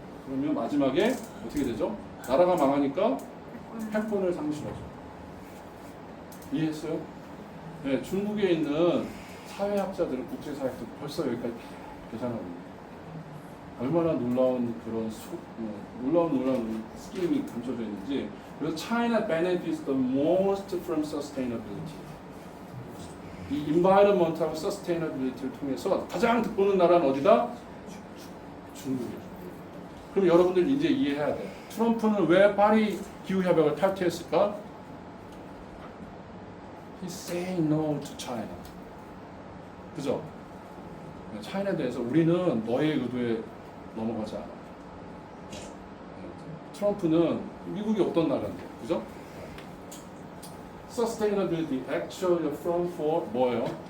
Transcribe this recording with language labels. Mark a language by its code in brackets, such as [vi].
[ko] 그러면 마지막에 어떻게 되죠? 나라가 망하니까 패권을 상실하죠. 이해했어요? 네, 중국에 있는 사회학자들은 국제사회학자들 벌써 여기까지 계산하고 있는 얼마나 놀라운 그런 놀라운 스킬이 감춰져 있는지. 그래서 [en] China benefits the most from sustainability. [ko] 이 environment하고 sustainability를 통해서 가장 득보는 나라는 어디다? 중국이에요. 그럼 여러분들 이제 이해해야 돼. 트럼프는 왜 파리 기후협약을 탈퇴했을까? [en] He's saying no to China. [ko] 그죠? 차이나에 대해서 우리는 너의 의도에 넘어가지 않아. 트럼프는 미국이 어떤 나라인데, 그죠? [en] Sustainability actually from for [ko] 뭐예요?